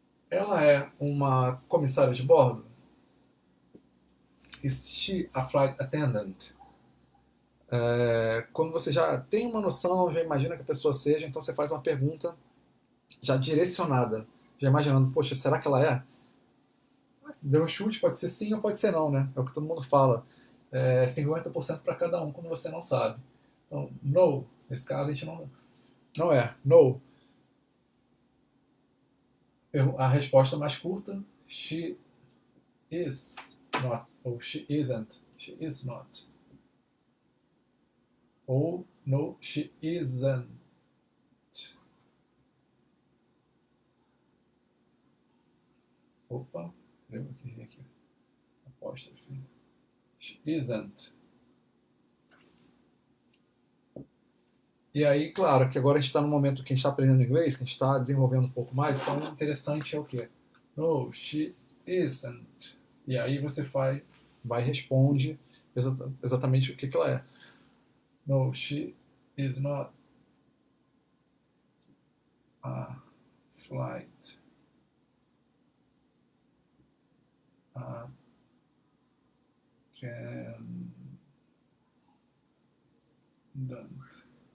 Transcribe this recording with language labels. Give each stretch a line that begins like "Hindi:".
Portuguese: Ela é uma comissária de bordo?
English: Is she a flight attendant?
Portuguese: Quando você já tem uma noção, já imagina que a pessoa seja, então você faz uma pergunta já direcionada, já imaginando, poxa, será que ela é? Deu um chute, pode ser sim ou pode ser não, né? É o que todo mundo fala. 50% para cada um, quando você não sabe. Então, no, nesse caso a gente não é.
English: No,
Portuguese: a resposta mais curta,
English: she is not, ou she isn't, she is not. Ou no, she isn't.
Portuguese: Opa, eu aqui. Apóstrofe.
English: She isn't.
Portuguese: E aí, claro, que agora a gente está no momento que a gente está aprendendo inglês, que a gente está desenvolvendo um pouco mais, então o interessante é o quê?
English: No, she isn't.
Portuguese: E aí você vai e responde exatamente o que ela é.
English: No, she is not a flight attendant.